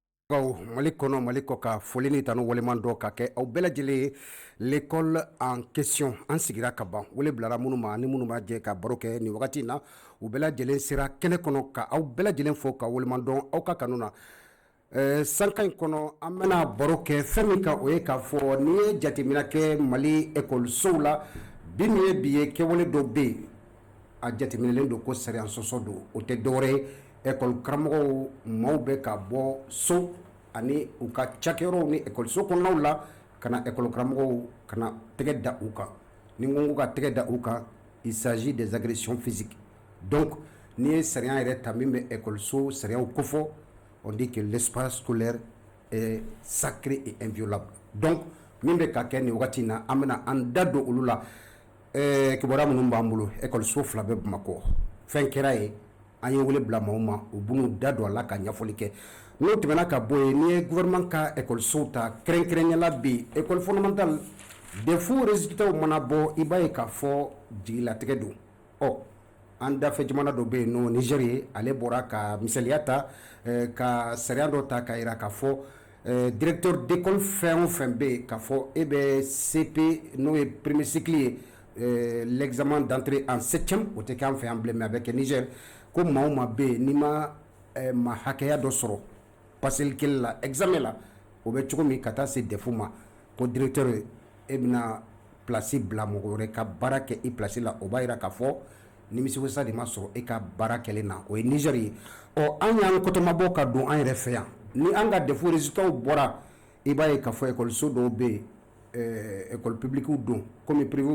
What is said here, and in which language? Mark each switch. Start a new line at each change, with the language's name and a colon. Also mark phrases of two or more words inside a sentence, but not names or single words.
Bambara: Mali kɔnɔ Mali kɔ ka foli ni tanu waleman dɔ ka kɛ aw bɛɛ lajɛlen ye
French: l'école en question
Bambara: an sigira ka ban wele bilara minnu ma ni minnu b'a jɛ ka baro kɛ nin wagati in na u bɛɛ lajɛlen sera kɛnɛ kɔnɔ ka aw bɛɛ lajɛlen fo ka waleman dɔn aw ka kanu na sanka in kɔnɔ an bɛna baro kɛ fɛn min kan o ye k'a fɔ n'i ye jateminɛ kɛ Mali école-sow la bi min ye bi ye kɛwale dɔ bɛ yen a jateminɛlen don ko sariya sɔsɔ don o tɛ dɔwɛrɛ ye école karamɔgɔw maaw bɛ ka bɔ so ani u ka cakɛyɔrɔw ni école-so kɔnɔnaw la ka na école karamɔgɔw ka na tɛgɛ da u kan ni n ko ka tɛgɛ da u kan
French: il s'agit des agressions physiques
Bambara: donc n'i ye sariya yɛrɛ ta min bɛ école-so sariyaw kofɔ
French: on dit que l'espace scolaire est sacré et inviolable
Bambara: donc min bɛ ka kɛ nin wagati in na an bɛna an da don olu la kibaruya minnu b'an bolo école-so fila bɛ Bamakɔ fɛn kɛra ye an ye wele bila maaw ma u b'u da don a la ka ɲɛfɔli kɛ n'o tɛmɛna ka bɔ yen n'i ye gouvernement ka école-sow ta kɛrɛnkɛrɛnyala bi
French: école fondamentale défaut résultats
Bambara: mana bɔ i b'a ye k'a fɔ jigilatigɛ don an dafɛ jamana dɔ bɛ yen nɔ Niger ye ale bɔra ka misaliya ta ka sariya dɔ ta ka jira k'a fɔ
French: directeur d'école
Bambara: fɛn o fɛn bɛ yen k'a fɔ e bɛ CP n'o ye
French: premier cycle
Bambara: ye
French: l'examen d'entrée en 7e
Bambara: o tɛ kɛ an fɛ yan bilen mais a bɛ kɛ Niger ko maa o maa bɛ yen n'i ma ma hakɛya dɔ sɔrɔ paseli kelen la examen la o bɛ cogo min ka taa se DEF ma ko directeur e bɛna place bila mɔgɔ wɛrɛ ka baara kɛ i place la o b'a jira k'a fɔ nimisiwasa de ma sɔrɔ e ka baara kɛlen na o ye Niger ye an y'an kɔtɔmabɔ ka don an yɛrɛ fɛ yan ni an ka DEF résultats bɔra i b'a ye k'a fɔ école-so dɔw bɛ yen
French: école publique
Bambara: don komi privé